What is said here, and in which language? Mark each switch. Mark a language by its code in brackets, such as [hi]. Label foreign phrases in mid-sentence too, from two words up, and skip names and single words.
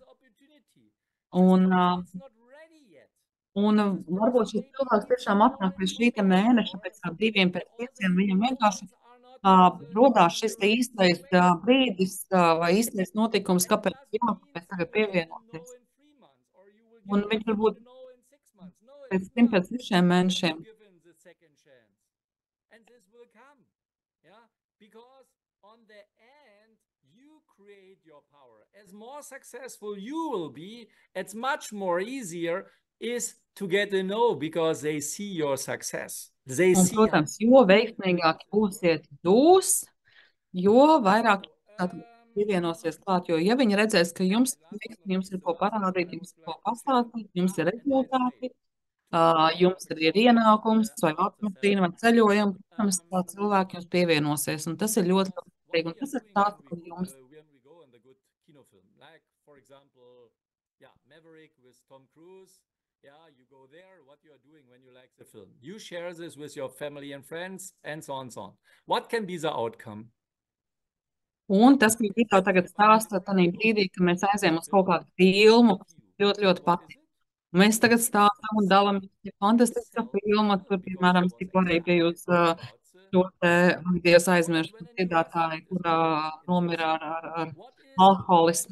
[lv] Un, un varbūt šis cilvēks tiešām atnāk pēc šī te mēneša, pēc kā 2, pēc 5, viņam vienkārši rodās šis te īstais brīdis vai īstais notikums, kāpēc jākāpēc tagad pievienoties. Un viņš varbūt pēc 5, pēc 6 mēnešiem. [en] As more successful you will be, it's much more easier is to get a no because they see your success. They [lv] Un, [en] see [lv] protams, jo veiksmīgāk būsiet jūs, jo vairāk pievienosies klāt. Jo, ja viņi redzēs, ka jums ir ko parādīt, jums ir ko pastāstīt, jums ir rezultāti, jums ir ienākums vai automašīna vai ceļojumi, protams, tā cilvēki jums pievienosies. Un tas ir ļoti svarīgi. Un tas ir tāds, ka jums. [en] For example, Maverick with Tom Cruise. You go there, what you are doing when you like the film. You share this with your family and friends, and so on and so on. What can be the outcome? [lv] Un tas, ko Gito tagad stāsta, tādā brīdī, kad mēs aizējām uz kaut kādu filmu, kas ļoti, ļoti patīk. Mēs tagad stāstām un dalāmies, ja fantastiska filma, tur, piemēram, tikko arī bija uz šo te, Dievs aizmirst, dziedātāju, kurā nomira ar alkoholismu.